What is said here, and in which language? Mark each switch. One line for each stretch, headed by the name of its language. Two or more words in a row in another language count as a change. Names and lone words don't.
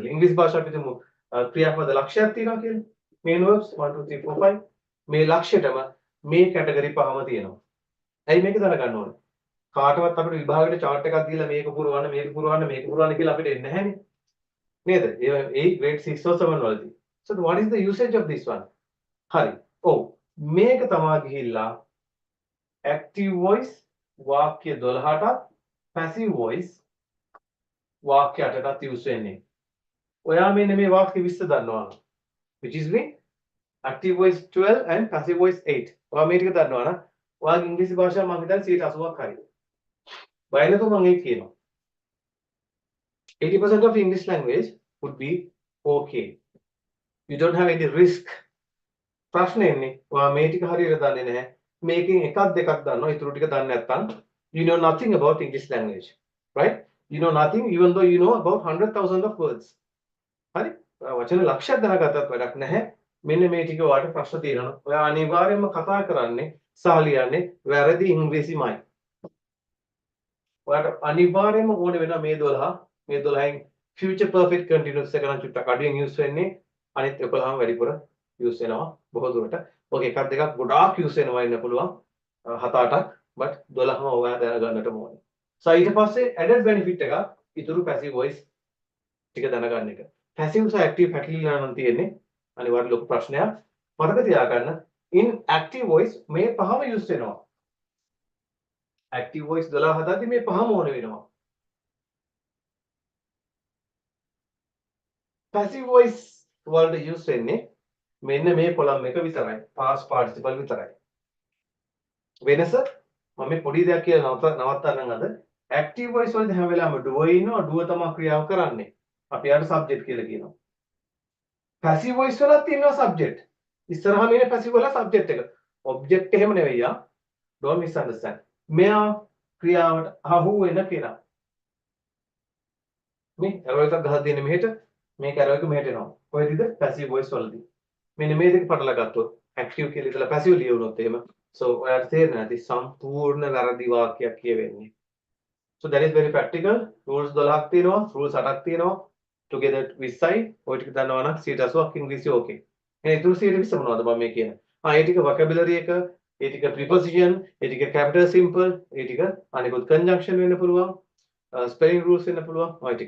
Sinhala: ඉංග්‍රීසි භාෂාවට හිතමු ක්‍රියාපද ලක්ෂයක් තියෙනවා කියලා.
English: main verbs
Sinhala: 1 2 3 4 5 මේ ලක්ෂයටම මේ කැටගරි පහම තියෙනවා. ඇයි මේක දැනගන්න ඕනේ? කාටවත් අපිට විභාගයට chart එකක් දීලා මේක පුරවන්න කියලා අපිට එන්නේ නැහැනේ. නේද? ඒ
English: grade 6 or 7
Sinhala: වලදී.
English: So what is the usage of this one?
Sinhala: හරි. ඔව්. මේක තමයි ගිහිල්ලා
English: active voice
Sinhala: වාක්‍ය 12ට
English: passive voice
Sinhala: වාක්‍ය 8ට use වෙන්නේ. ඔයා මෙන්න මේ වාක්‍ය 20 දන්නවා.
English: Which is me? Active voice 12 and passive voice 8.
Sinhala: ඔයා මේ ටික දන්නවා නම් ඔයාගේ ඉංග්‍රීසි භාෂාව මම හිතන්නේ 80%ක් හරි. බය නැතුව මම ඒක කියනවා.
English: 80% of English language would be okay. You don't have any risk.
Sinhala: ප්‍රශ්නේ එන්නේ ඔයා මේ ටික හරියට දන්නේ නැහැ. මේකෙන් එකක් දෙකක් දන්නවා. ඊටු ටික දන්නේ නැත්නම්
English: you know nothing about English language. Right? You know nothing even though you know about 100,000 of words.
Sinhala: හරි? වචන ලක්ෂයක් දැනගත්තත් වැඩක් නැහැ. මෙන්න මේ ටික ඔයාලට ප්‍රශ්න තියෙනවා. ඔයා අනිවාර්යයෙන්ම කතා කරන්නේ සහ ලියන්නේ වැරදි ඉංග්‍රීසිමයි. ඔයාලට අනිවාර්යයෙන්ම ඕනේ වෙනවා මේ 12න්
English: future perfect continuous
Sinhala: එක නම් චුට්ටක් අඩුවෙන් use වෙන්නේ. අනිත් 11ම වැඩිපුර use වෙනවා බොහෝ දුරට. ඔක එකක් දෙකක් ගොඩාක් use වෙනවා ඉන්න පුළුවන් 7-8ක් but 12ම ඔයා දැනගන්නට ඕනේ. So ඊට පස්සේ
English: added benefit
Sinhala: එක ඉතුරු passive voice ටික දැනගන්න එක. passive සහ active පැටලිලා නම් තියෙන්නේ අනිවාර්ය ලොකු ප්‍රශ්නයක්. මතක තියාගන්න
English: in active voice
Sinhala: මේ පහම use වෙනවා.
English: active voice
Sinhala: 12 හදද්දි මේ පහම ඕන වෙනවා.
English: passive voice
Sinhala: වලට use වෙන්නේ මෙන්න මේ කොලම් එක විතරයි.
English: past participle
Sinhala: විතරයි. වෙනස මම මේ පොඩි දෙයක් කියලා නවත්තන්නම් අද.
English: active voice
Sinhala: වලදී හැම වෙලාවෙම do ඉන්නවා. do තමයි ක්‍රියාව කරන්නේ. අපි යාට subject කියලා කියනවා. passive voice වලත් තියෙනවා subject. ඉස්සරහම ඉන්නේ passive වල subject එක. object එහෙම නෙවෙයි ආ.
English: don't misunderstand.
Sinhala: මෙයා ක්‍රියාවට අහු වෙන කෙනා. මේ arrow එකක් ගහලා තියෙන මෙහෙට මේක arrow එක මෙහෙට එනවා. කොහෙදද
English: passive voice
Sinhala: වලදී. මෙන්න මේ දෙක පටලලා ගත්තොත් active කියලා ඉතලා passive ලියවුනොත් එහෙම so ඔයාලට තේරෙන්නේ නැති සම්පූර්ණ වැරදි වාක්‍යයක් කියවෙන්නේ.
English: So that is very practical.
Sinhala: rules 12ක් තියෙනවා, rules 8ක් තියෙනවා. together 20යි. ඔය ටික දන්නවා නම් 80ක් ඉංග්‍රීසි okay. එහෙනම් ඊටු 120 මොනවද මම මේ කියන්නේ? ඒ ටික vocabulary එක, ඒ ටික preposition, ඒ ටික
English: capital simple,
Sinhala: ඒ ටික අනිකුත් conjunction වෙන්න පුළුවන්,
English: spelling rules
Sinhala: වෙන්න පුළුවන්, ඔය ටික.